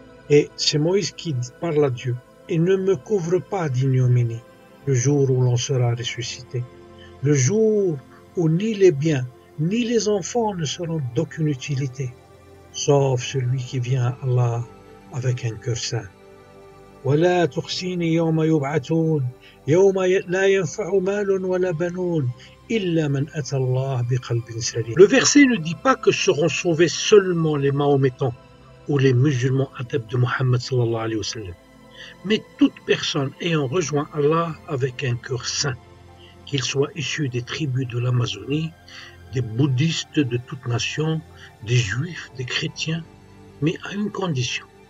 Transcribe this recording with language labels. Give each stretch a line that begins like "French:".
French: Et c'est Moïse qui parle à Dieu. Et ne me couvre pas d'ignominie le jour où l'on sera ressuscité, le jour où ni les biens ni les enfants ne seront d'aucune utilité, sauf celui qui vient à Allah avec un cœur saint.
Arabic: ولا تخزني يوم يبعثون يوم لا ينفع مال ولا بنون إلا من أتى الله بقلب سليم.
French: Le verset ne dit pas que seront sauvés seulement les Mahométans ou les musulmans adeptes de Mohammed sallallahu alayhi wa sallam, mais toute personne ayant rejoint Allah avec un cœur saint, qu'il soit issu des tribus de l'Amazonie, des bouddhistes de toute nation, des juifs, des chrétiens, mais à une condition,